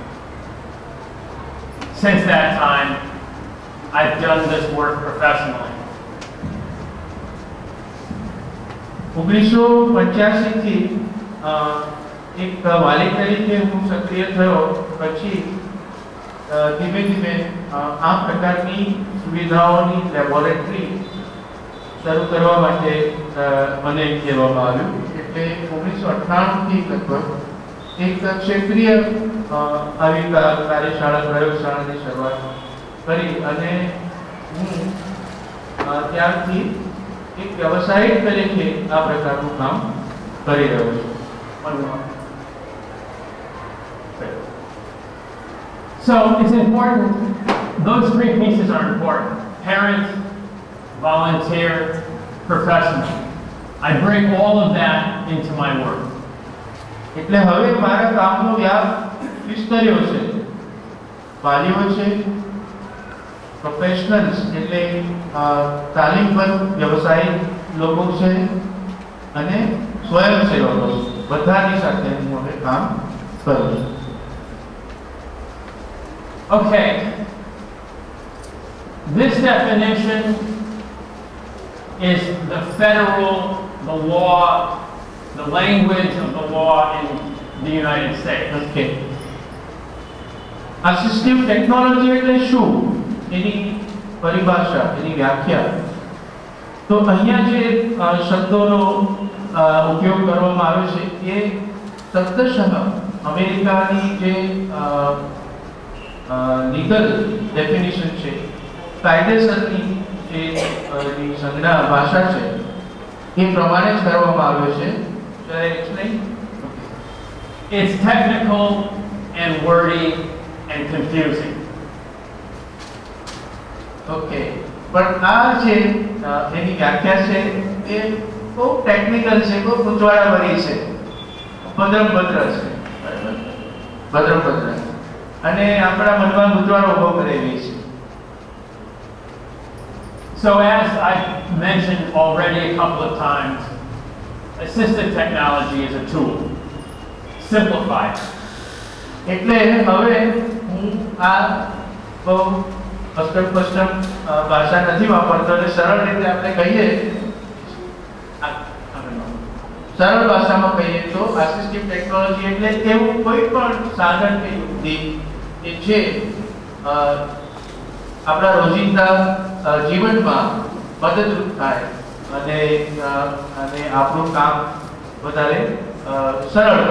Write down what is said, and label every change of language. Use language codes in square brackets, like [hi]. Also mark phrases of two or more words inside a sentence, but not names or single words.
[en] Since that time, I've done this work professionally. [gu] 1985 થી એક વાલી તરીકે હું સક્રિય થયો. પછી ધીમે ધીમે આ પ્રકારની સુવિધાઓની લેબોરેટરી શરૂ કરવા માટે મને કહેવામાં આવ્યું. એટલે 1998 થી લગભગ એક ક્ષેત્રીય આવી કાર્યશાળા પ્રયોગશાળાની શરૂઆત કરી અને હું ત્યારથી એક વ્યવસાયિક તરીકે આ પ્રકારનું કામ કરી રહ્યો છું. [en] So it's important, those three pieces are important: parent, volunteer, professional. I bring all of that into my work. [gu] એટલે હવે મારા કામનો વ્યાપ વિસ્તર્યો છે. વાલીઓ છે, પ્રોફેશનલ્સ એટલે તાલીમબદ્ધ વ્યવસાયિક લોકો છે અને સ્વયંસેવકો છે. બધાની સાથે હું હવે કામ કરું છું. [en] Okay, this definition is the law, the language of the law in the United States. Okay. Assistive technology [gu] એટલે શું? એની પરિભાષા, એની વ્યાખ્યા. તો અહીંયા જે શબ્દોનો ઉપયોગ કરવામાં આવે છે એ તદ્દશઃ અમેરિકાની જે [en] legal definition [gu] છે, કાયદેસરની જે સંજ્ઞા ભાષા છે એ પ્રમાણે જ કરવામાં આવ્યો છે. [en] Shall I explain? It's technical and wordy and confusing. Okay. [gu] પણ આ જે એની વ્યાખ્યા છે એ બહુ ટેકનિકલ છે, બહુ ગૂંચવાડાભરી છે, ભદ્રંભદ્ર છે, ભદ્રંભદ્ર અને આપણા મનમાં ગૂંચવાડો ઉભો કરેલી છે. [en] So as I've mentioned already a couple of times, assistive technology is a tool. Simplified. [gu] એટલે હવે હું હું આ બહુ અસ્પષ્ટ ભાષા નથી વાપરતો એટલે સરળ રીતે આપણે કહીએ, સરળ ભાષામાં કહીએ તો [en] assistive technology [gu] એટલે એવું કોઈ પણ સાધન કે યુક્તિ કે જે આપણા રોજિંદા જીવનમાં મદદરૂપ થાય અને આપણું કામ વધારે સરળ કરે.